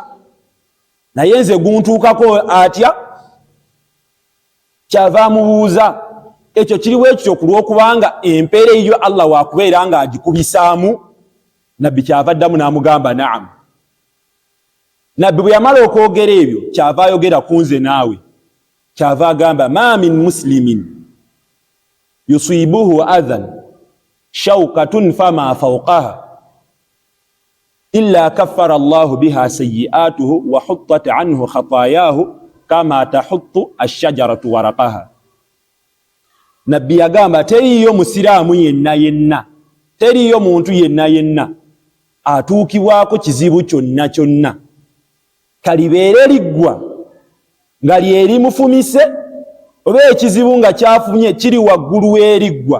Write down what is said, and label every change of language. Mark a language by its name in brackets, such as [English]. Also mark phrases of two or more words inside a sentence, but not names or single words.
[Ganda] Naye nze guntuukako atya? Kyava amubuuza, ekyo kiri bwekityo ku lw'okubanga empeera eyo Allah waakubeera nga agikubisaamu? Nabbi kyava addamu n'amugamba naam. Nabbi bwe yamala okwogera ebyo kyava ayogera ku nze naawe. Kyava agamba [Arabic] ما من مسلم يصيبه أذى شوكة فما فوقها إلا كفر الله بها سيئاته وحطت عنه خطاياه كما تحط الشجرة ورقها. [Ganda] Nabbi yagamba teriyo musiraamu yenna teriyo muntu yenna atuukibwako kizibu kyonna kyonna kalibeere liggwa nga lyeri mufumise oba ekizibu nga kyafunye kiri waggulu w'eriggwa.